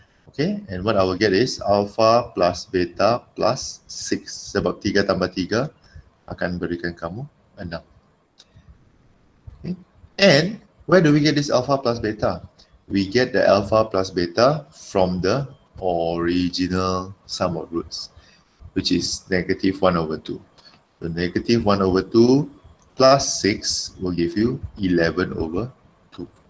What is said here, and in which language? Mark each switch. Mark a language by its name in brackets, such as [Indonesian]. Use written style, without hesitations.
[English] Okay, and what I will get is alpha plus beta plus 6. [Malay] Sebab 3 tambah 3 akan berikan kamu 6. [English] Okay. And where do we get this alpha plus beta? We get the alpha plus beta from the original sum of roots, which is negative 1 over 2. So negative 1 over 2 plus 6 will give you 11 over 2.